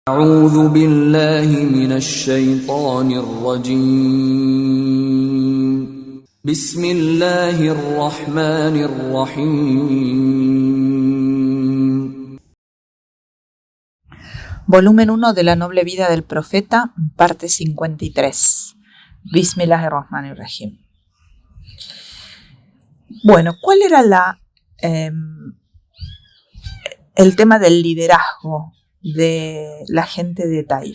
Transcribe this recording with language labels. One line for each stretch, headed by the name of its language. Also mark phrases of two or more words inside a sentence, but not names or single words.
Arabic: أعوذ بالله من الشيطان الرجيم بسم الله الرحمن الرحيم.
Spanish: Volumen 1 de La Noble Vida del Profeta, parte 53. Bismillahirrahmanirrahim. Bueno, ¿cuál era el tema del liderazgo de la gente de Taif?